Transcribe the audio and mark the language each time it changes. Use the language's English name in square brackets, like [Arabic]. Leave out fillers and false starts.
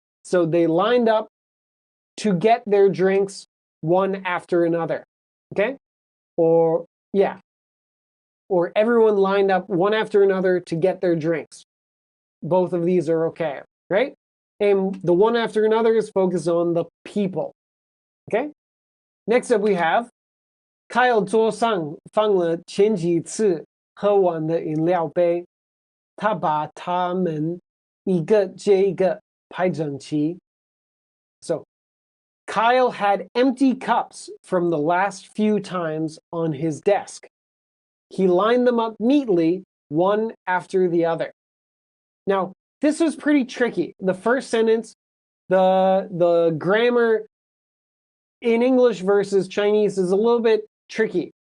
[English] So they lined up to get their drinks one after another, okay? Or, yeah. Or everyone lined up one after another to get their drinks. Both of these are okay, right? And the one after another is focused on the people, okay? Next up we have [Chinese] Kyle 桌上放了前几次喝完的饮料杯，他把它们一个接一个排整齐。 [English] So Kyle had empty cups from the last few times on his desk. He lined them up neatly, one after the other. Now, this was pretty tricky. The first sentence, the grammar in English versus Chinese is a little bit tricky.